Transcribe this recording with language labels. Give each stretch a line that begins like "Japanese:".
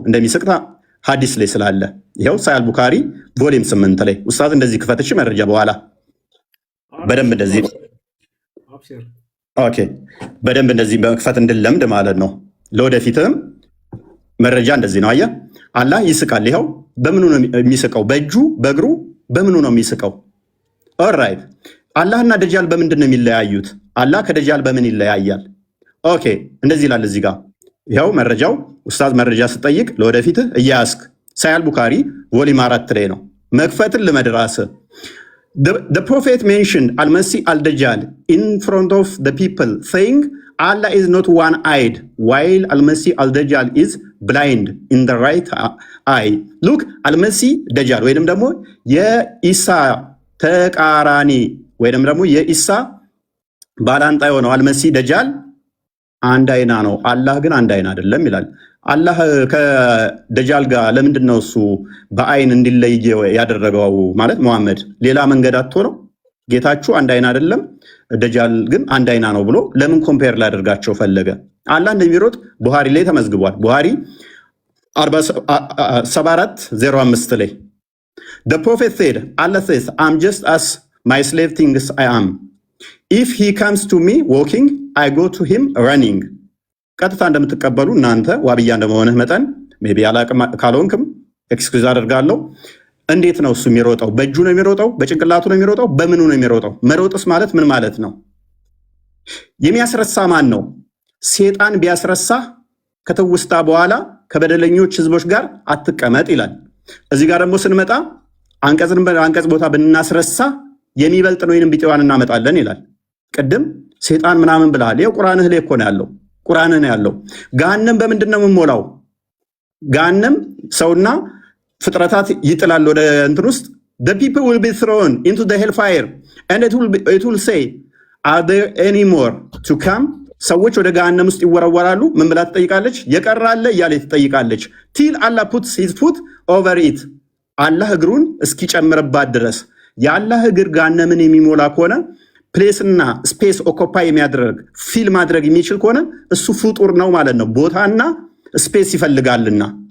Amharic: እንደሚስቅ ሀዲስ ላይ ስላለ ይኸው ሳያል ቡካሪ ቮሊም 8 ላይ ኡስታዝ እንደዚህ ክፈትሽ መረጃ በኋላ በደንብ እንደዚህ ኦኬ በደንብ እንደዚህ በክፈት እንድለምድ ማለት ነው። ለወደፊትም መረጃ እንደዚህ ነው። አየህ አላህ ይስቃል። ይኸው በምኑ ነው የሚስቀው? በእጁ በእግሩ በምኑ ነው የሚስቀው? ኦልራይት አላህና ደጃል በምንድን ነው የሚለያዩት? አላህ ከደጃል በምን ይለያያል? ኦኬ እንደዚህ ይላል እዚህ ጋር ይኸው መረጃው ኡስታዝ መረጃ ስጠይቅ ለወደፊትህ እያያስክ ሳያል ቡካሪ ቮሊም 4 ላይ ነው መክፈትን ልመድራስ
English: The prophet mentioned Al-Masih al-Dajjal in front of the people saying Allah is not one-eyed while Al-Masih al-Dajjal is blind in the right eye.
Amharic: Look Al-Masih Dajjal ወይንም ደግሞ የኢሳ ተቃራኒ ወይንም ደግሞ የኢሳ ባላንጣ የሆነው አልመሲህ ደጃል አንድ አይና ነው፣ አላህ ግን አንድ አይና አይደለም ይላል። አላህ ከደጃል ጋር ለምንድን ነው እሱ በአይን እንዲለይ ያደረገው? ማለት መሐመድ ሌላ መንገድ አጥቶ ነው? ጌታችሁ አንድ አይና አይደለም፣ ደጃል ግን አንድ አይና ነው ብሎ ለምን ኮምፔር ላደርጋቸው ፈለገ? አላህ እንደሚሮጥ ቡሃሪ ላይ ተመዝግቧል። ቡሃሪ 74:05 ላይ
English: The prophet said, Allah says, I'm just as my slave thinks I am. If he comes to me walking, I go to him running.
Amharic: ቀጥታ እንደምትቀበሉ እናንተ ዋብያ እንደመሆንህ መጠን ሜቢ አላቅም ካልሆንክም ኤክስኪውዝ አደርጋለሁ። እንዴት ነው እሱ የሚሮጠው? በእጁ ነው የሚሮጠው? በጭንቅላቱ ነው የሚሮጠው? በምኑ ነው የሚሮጠው? መሮጥስ ማለት ምን ማለት ነው? የሚያስረሳ ማን ነው? ሴጣን ቢያስረሳ ከተውስታ በኋላ ከበደለኞች ህዝቦች ጋር አትቀመጥ ይላል። እዚህ ጋር ደግሞ ስንመጣ አንቀጽ ቦታ ብናስረሳ የሚበልጥ ነው ወይንም ቢጤዋን እናመጣለን ይላል። ቅድም ሴጣን ምናምን ብለሃል። ይኸው ቁርአንህ ላይ እኮ ነው ያለው። ቁርአንህ ነው ያለው። ገሃነም በምንድን ነው የምሞላው? ገሃነም ሰውና ፍጥረታት ይጥላል ወደ እንትን ውስጥ
English: the people will be thrown into the hellfire and it will say are there any more to come?
Amharic: ሰዎች ወደ ገሃነም ውስጥ ይወረወራሉ። ምን ብላ ትጠይቃለች? የቀራለ እያለ ትጠይቃለች።
English: till Allah puts his foot over it
Amharic: አላህ እግሩን እስኪጨምርባት ድረስ። የአላህ እግር ገሃነምን የሚሞላ ከሆነ ፕሌስና ስፔስ ኦኮፓይ የሚያደርግ ፊል ማድረግ የሚችል ከሆነ እሱ ፍጡር ነው ማለት ነው። ቦታና ስፔስ ይፈልጋልና